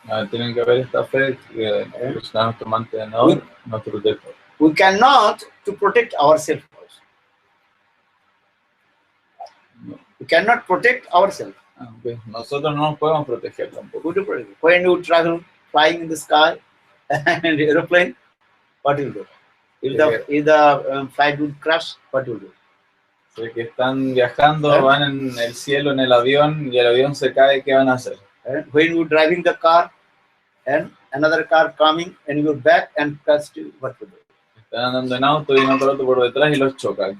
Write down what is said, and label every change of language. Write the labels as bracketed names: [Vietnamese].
[Spanish] Tienen que haber esta fe que es nuestro mantenedor, nuestro protector. [English] We cannot to protect ourselves also. We cannot protect ourselves. Okay. [Spanish] Nosotros no nos podemos proteger tampoco. [English] When you travel flying in the sky and aeroplane, what will do? If the flight would crash, what will do? [Spanish] Si que están viajando, van en el cielo en el avión y el avión se cae, ¿qué van a hacer? [English] When you're driving the car and another car coming and you're back and crash, what will do? [Spanish] Están andando en auto y otro auto por detrás y los chocan.